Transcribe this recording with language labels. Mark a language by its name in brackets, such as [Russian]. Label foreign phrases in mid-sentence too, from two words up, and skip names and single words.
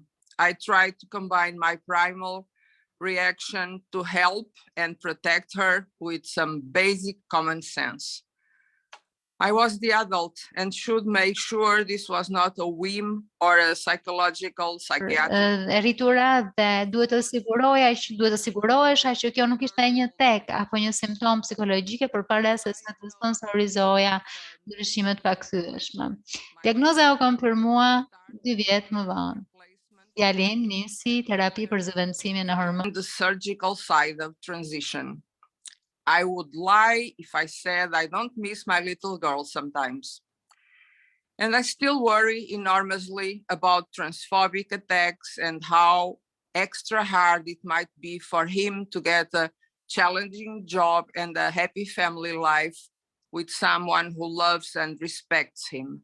[English] I tried to combine my primal reaction to help and protect her with some basic common sense. I was the adult and should make sure this was not a whim or a psychological psychiatric. [Albanian] Rritura dhe duhet të sigurohesh që kjo nuk ishte një tek apo një simptom psikologjike përpara se të sponsorizoja ndryshimet pakthyeshme. Diagnoza u konfirmua 2 vjet më vonë. Djalin nisi terapi për zëvendësimin e hormoneve. [English] The surgical side of transition. I would lie if I said I don't miss my little girl sometimes. And I still worry enormously about transphobic attacks and how extra hard it might be for him to get a challenging job and a happy family life with someone who loves and respects him.